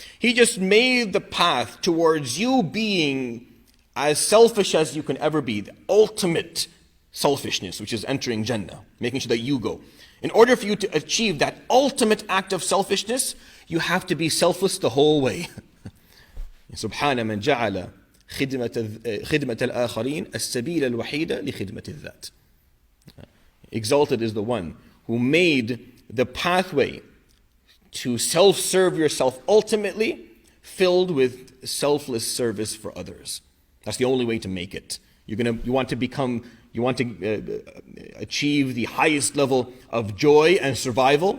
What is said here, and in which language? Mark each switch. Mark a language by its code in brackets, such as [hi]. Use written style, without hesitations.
[en] He just made the path towards you being as selfish as you can ever be, the ultimate selfishness, which is entering Jannah, making sure that you go. In order for you to achieve that ultimate act of selfishness, you have to be selfless the whole way. [ar] سبحان من جعل خدمة الآخرين السبيل الوحيد لخدمة الذات. [en] Exalted is the one who made the pathway to self-serve yourself ultimately filled with selfless service for others. That's the only way to make it. You want to achieve the highest level of joy and survival.